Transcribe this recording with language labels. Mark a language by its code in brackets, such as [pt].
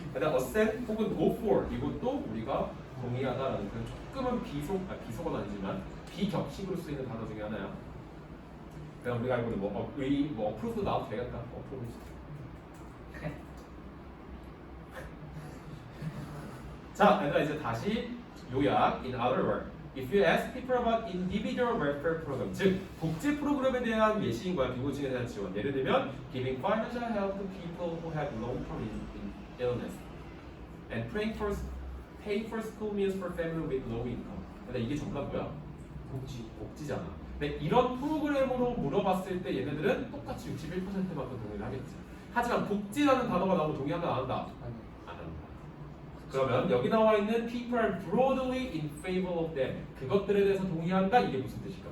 [ko] 그다음 assent 혹은 go for 이것도 우리가 동의하다라는 그런 조금은 비속어는 아니지만 비격식으로 쓰이는 단어 중에 하나야 그냥 우리가 알고 있는 뭐 approve도 나와도 되겠다 approve 자, 얘들아 이제 다시 요약. [en] In other words, if you ask people about individual welfare program, [ko] 즉 복지 프로그램에 대한 예시인 거야. 빈곤층에 대한 지원. 예를 들면, [en] giving financial help to people who have long-term illness, and pay for school meals for family with low income. [ko] 근데 이게 전부 다 뭐야? 복지잖아. 근데 이런 프로그램으로 물어봤을 때 얘네들은 똑같이 61%만큼 동의를 하겠지. 하지만 복지라는 단어가 나오면 동의한다 안 한다? 아니. 안 한다. 그러면 여기 나와 있는 [en] people are broadly in favor of them [ko] 그것들에 대해서 동의한다 이게 무슨 뜻일까?